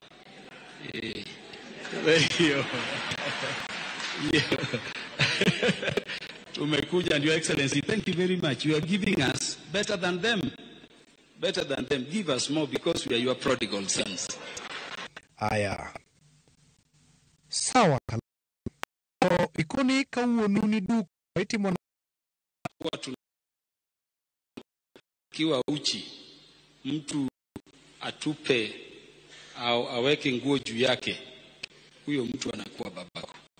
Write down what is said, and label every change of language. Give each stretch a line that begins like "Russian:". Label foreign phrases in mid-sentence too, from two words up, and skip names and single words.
English: Tumekuja and Your Excellency, thank you very much. You are giving us better than them. Better than them. Give us more because we are your prodigal sons.
Swahili: Aya. Sawa.
Luo (Kenya and Tanzania): Ikoni kawuonuni duk itimo
Swahili: watu kiwa uchi mtu atupe au aweke nguo juu yake, huyo mtu anakuwa babako.